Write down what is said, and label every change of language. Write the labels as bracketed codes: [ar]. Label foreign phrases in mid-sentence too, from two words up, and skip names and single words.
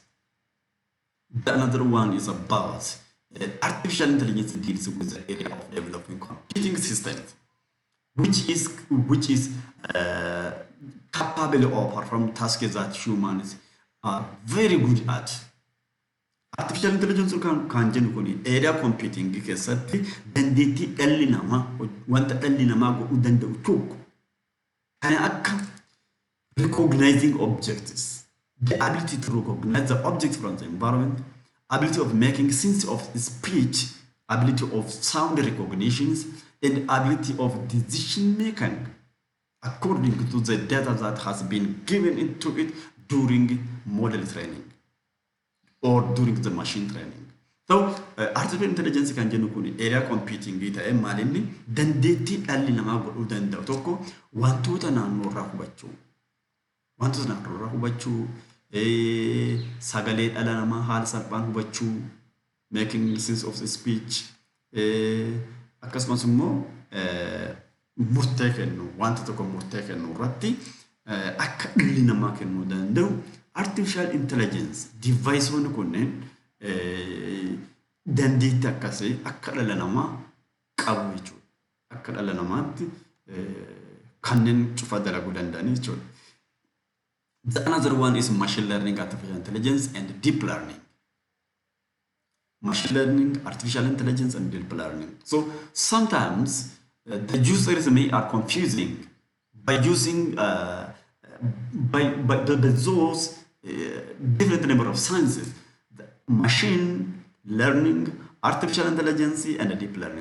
[en] The another one is about artificial intelligence deals with the area of developing computing systems, which is capable of perform tasks that humans are very good at. Artificial intelligence [om] kan jennu kun [en] area computing [om] keessatti dandeettii dhalli namaa wanta dhalli namaa godhuu danda'u tokko kan akka [en] recognizing objects, the ability to recognize the object from the environment, ability of making sense of speech, ability of sound recognitions, and ability of decision making according to the data that has been given into it during model training or during the machine training. [om] So, [en] artificial intelligence [om] kan jennu kun [en] area computing [om] ta'ee maalinni dandeettii dhalli namaa godhuu danda'u tokko wantoota naannoo irraa hubachuu. Wantoota naannoo irraa hubachuu, sagalee dhala namaa haala salphaan hubachuu, [en] making sense of the speech, [om] akkasumas immoo murtee kennu, wanta tokko murtee kennu irratti akka dhalli namaa kennuu danda'u [en] artificial intelligence device [om] wani kunneen dandeettii akkasii akka dhala namaa qabu jechuudha. Akka dhala namaatti kanneen cufa dalaguu danda'an jechuudha. [en] The another one is machine learning, artificial intelligence, and deep learning. Machine learning, artificial intelligence, and deep learning. So sometimes the users may are confusing by using by those different number of sciences: the machine learning, artificial intelligence, and deep learning.